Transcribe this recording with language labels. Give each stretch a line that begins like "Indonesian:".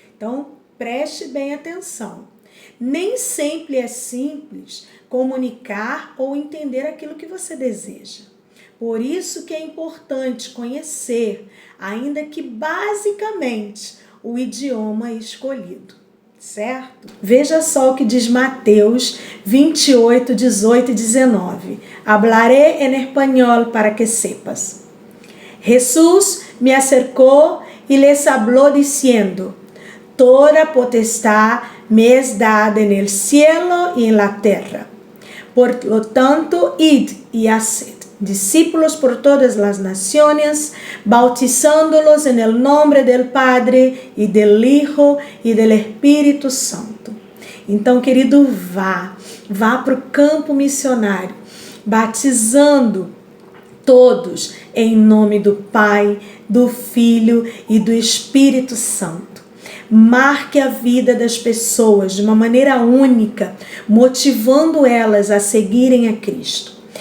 Portuguese: Então preste bem atenção. Nem sempre é simples comunicar ou entender aquilo que você deseja. Por isso que é importante conhecer, ainda que basicamente, o idioma escolhido, certo? Veja só o que diz Mateus 28, 18 e 19.
Spanish: Hablaré en español para que sepas. Jesús me acercó y les habló diciendo, toda potestad me es dada en el cielo y en la tierra. Por lo tanto, id y haced discípulos por todas las naciones, bautizándolos en el nombre del Padre y del Hijo y del Espírito Santo.
Portuguese: Então, querido, vá para o campo missionário, batizando todos em nome do Pai, do Filho e do Espírito Santo. Marque a vida das pessoas de uma maneira única, motivando elas a seguirem a Cristo.